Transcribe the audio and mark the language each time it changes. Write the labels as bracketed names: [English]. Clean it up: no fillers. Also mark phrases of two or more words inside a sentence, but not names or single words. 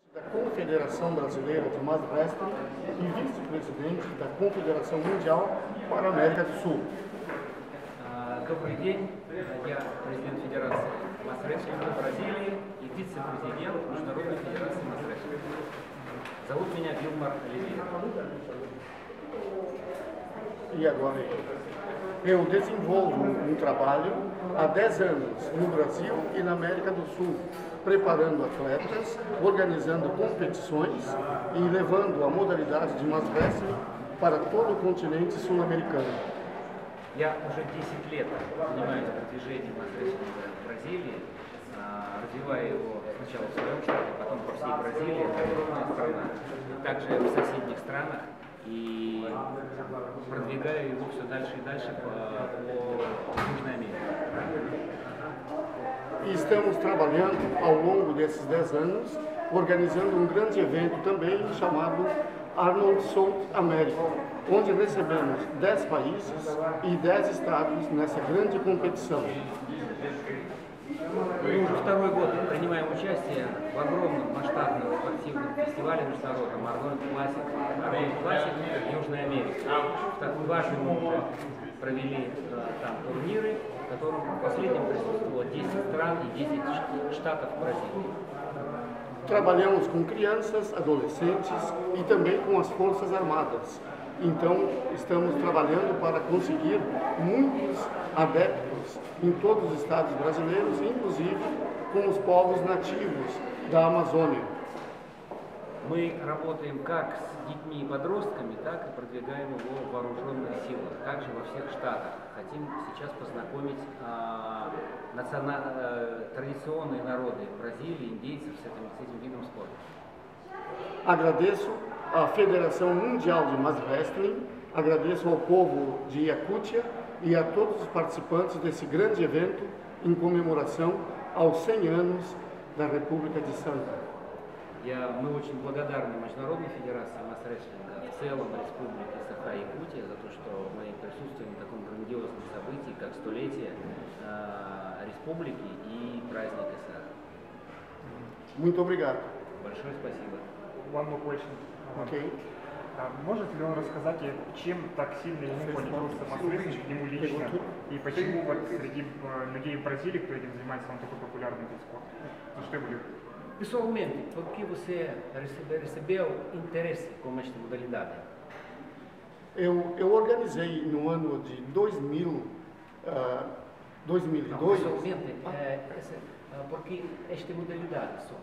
[Portuguese] Da Confederação Brasileira de [English] Mass Wrestling [Portuguese] e vice-presidente da Confederação Mundial para a América do Sul. [Russian] Добрый день, я президент Федерации масс-рестлинга Бразилии и вице-президент Международной Федерации масс-рестлинга. Зовут меня Вилмар Оливейра. [Portuguese] E agora eu desenvolvo um trabalho há 10 anos no Brasil e na América do Sul, preparando atletas, organizando competições e levando a modalidade de [English] mass wrestling [Portuguese] para todo o continente sul-americano. [Russian] Я уже 10 лет занимаюсь продвижением масс-рестлинга в Бразилии, развивая его сначала в своем штате, потом по всей Бразилии, это крупная страна, также в соседних странах, и продвигаю его все дальше и дальше по Южной Америке. [Portuguese] E estamos trabalhando ao longo desses 10 anos, organizando um grande evento também chamado Arnold South America, onde recebemos 10 países e 10 estados nessa grande competição. [Russian] Мы уже второй год принимаем участие в огромном масштабном спортивном фестивале международном Arnold Classic в Южной Америке. В такой важный момент провели там турниры, в котором в последнем присутствовало 10 стран и 10 штатов Бразилии. [Portuguese] Trabalhamos com crianças, adolescentes e também com as Forças Armadas. Então, estamos trabalhando para conseguir muitos adeptos em todos os estados brasileiros, inclusive com os povos nativos da Amazônia. [Russian] Мы работаем как с детьми и подростками, так и продвигаем его в вооруженных силах, также во всех штатах. Хотим сейчас познакомить традиционные народы Бразилии, индейцев с этим видом спорта. [Portuguese] Agradeço à Federação Mundial de [English] Mass Wrestling, [Portuguese] agradeço ao povo de Yakutia e a todos os participantes desse grande evento em comemoração aos 100 anos da República de Santa. [Russian] Мы очень благодарны Международной Федерации масс-рестлинга, в целом Республике Саха-Якутия за то, что мы присутствуем на таком грандиозном событии, как столетие республики и праздник СССР. [Portuguese] Muito obrigado. [Russian] Большое спасибо. [English] One more question. Okay. [Russian] Может ли он рассказать, чем так сильно ему полюбился масс-рестлинг, ему лично, и почему вот среди людей в Бразилии, кто этим занимается, он такой популярный вид спорта? За что его любят? [Portuguese] Pessoalmente, por que você recebeu interesse com esta modalidade? Eu organizei no ano de 2002. Pessoalmente, porque esta modalidade só?